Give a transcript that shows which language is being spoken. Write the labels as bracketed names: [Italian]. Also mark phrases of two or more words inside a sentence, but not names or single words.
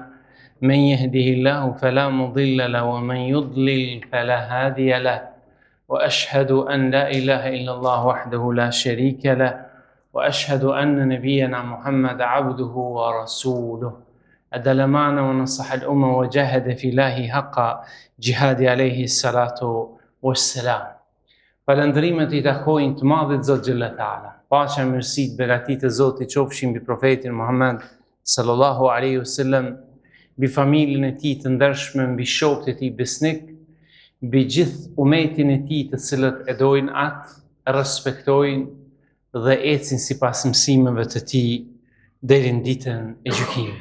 [Arabic] من يهده الله فلا مضل له ومن يضلل فلا هادي له وأشهد أن لا إله إلا الله وحده لا شريك له وأشهد أن نبينا محمد عبده ورسوله أدى الأمانة ونصح الأمة وجاهد في الله حق جهاد عليه الصلاة والسلام. [Albanian] Falëndrimet I takojnë të madhit Zot [Arabic] جل تعالى. [Albanian] Paqja e mirësitë begatit e Zotit qofshin mbi profetin Muhammed [Arabic] صلى الله عليه وسلم, [Albanian] mbi familjen e tij të ndershme, mbi shokët e tij besnik, mbi gjithë umetin e tij të cilët e dojnë atë, respektojnë dhe ecin sipas mësimeve të tij deri në ditën e gjykimit.